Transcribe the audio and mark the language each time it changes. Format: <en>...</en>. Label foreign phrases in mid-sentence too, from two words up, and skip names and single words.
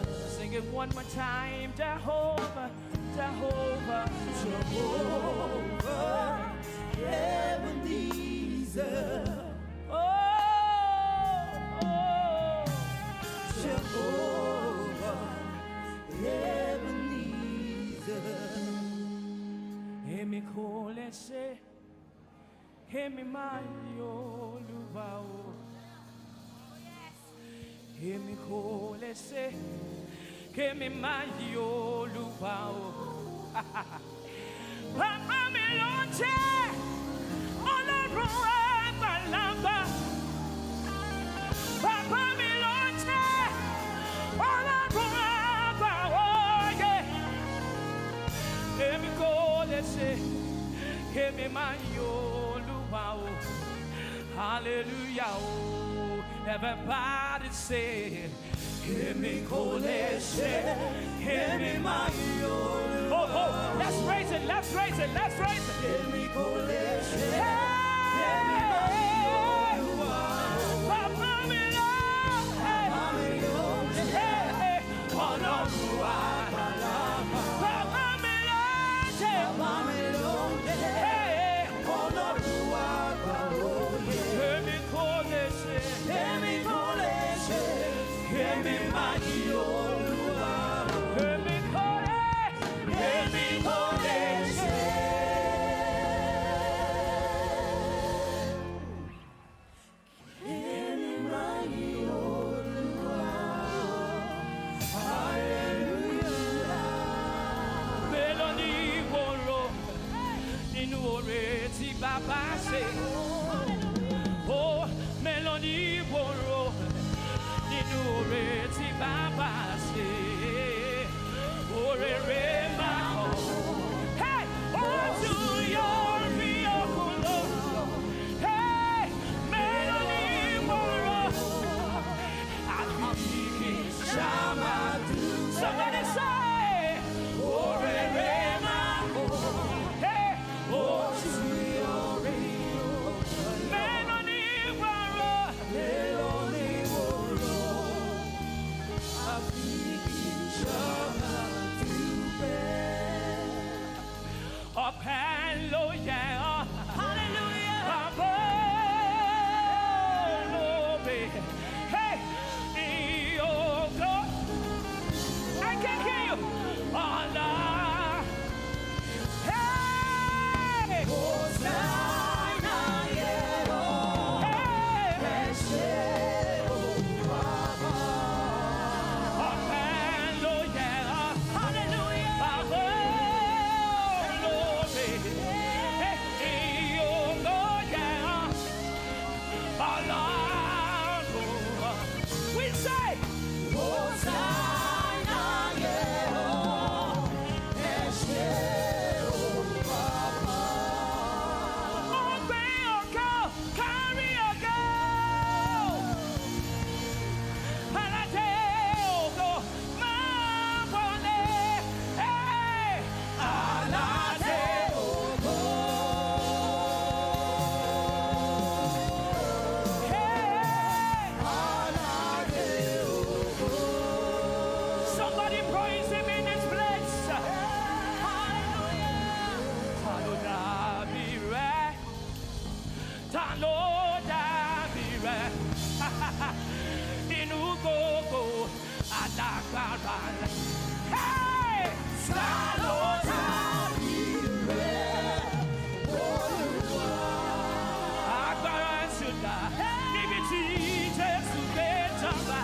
<en>Sing it one more time. Jehovah, Jehovah, Jehovah, Ebenezer. oh, oh. Jehovah, Ebenezer.</en> <yo>Emi kole se, emi mayo lubao. Emi kole se, emi mayo lubao. Papa mi lonche, Ọlọ́run àgbàlagbà. Papa mi lonche, Ọlọ́run àgbàwọ̀yé. Emi kole se, emi mayo lubao.</yo> <en>Hallelujah, oh, everybody say,</en> <yo>emi kole se, emi mayo.</yo> <en>Oh, oh, let's raise it, let's raise it, let's raise it.</en> <yo>Emi kole se, Emi mayo. Papa mi lo, Papa mi lo, Ọlọ́run àgbàlagbà. Papa mi lo, Papa mi lo, Ọlọ́run àgbàlóye. Emi kole se, Emi kole se, emi mayo Olúwa. emi kole, Emi kole se. Emi mayo Olúwa. Hallelujah. mélòó ni mo rò nínú oore tí bàbá ṣe. Oh, mélòó ni mo rò nínú oore tí bàbá ṣe. Oore rẹ̀ máa hàn. Hey, ojú yóò rí òkun lọ. Hey, mélòó ni mo rò àfi kí n ṣá máa dúpẹ́.</yo> <en>Somebody say,</en> <yo>oore rẹ̀ máa hàn. Hey, ojú yóò rí òkun lọ. Mélòó ni mo rò. Mélòó ni mo rò, àfi kí n ṣá máa dúpẹ́. Ọpẹ́ ló yẹ ọ́. Hallelujah. Bàbá olóore. Hey, ìyókò.</yo> <en>I can hear you.</en> <yo>Ọ̀la. Hey. Hosanna yẹ ọ́, Hey. ẹ ṣé o Baba. Ọpẹ́ ló yẹ ọ́. Hallelujah. Bàbá olóore. Hey, ìyókò yẹ ọ́. Ọlọ́run.</yo> <en>We say.</en> <yo>Hosanna yẹ ọ́, ẹ ṣé o Baba. Ọgbẹ́ ọ̀gá, kárí ọ̀gá. Aládé ògo máa wọlé. Aládé ògo. Aládé ògo.</yo> <en>Somebody praise him in this place.</en> <yo>Ta ló dàbí rẹ̀? Ta ló dàbí rẹ̀? Inú gbogbo alágbára. Hey! Ta ló dàbí agbára ṣùdá níbi tí Jésù gbé jọba.</yo>